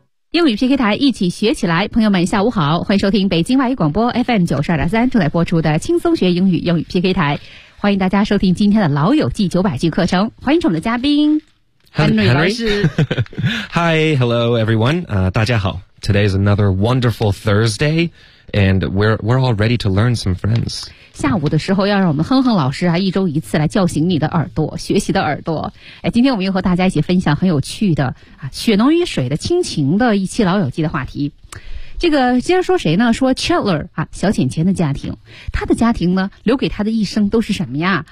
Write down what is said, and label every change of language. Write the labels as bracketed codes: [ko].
[zh] 英语 PK 台一起学起来，朋友们下午好，欢迎收听北京外语广播 FM92.3 正在播出的轻松学英语英语 PK 台，欢迎大家收听今天的老友记900句课程，欢迎我们的嘉宾 Henry 老师。 [en] Hi, hello everyone, [zh] 大家好。 [en] Today is another wonderful Thursday, and we're all ready to learn some friends. [zh] 下午的时候要让我们哼哼老师啊，一周一次来叫醒你的耳朵，学习的耳朵。哎，今天我们又和大家一起分享很有趣的啊，血浓于水的亲情的一期老友记的话题。这个接着说谁呢？说 Chandler 啊，小浅浅的家庭，他的家庭呢，留给他的一生都是什么呀？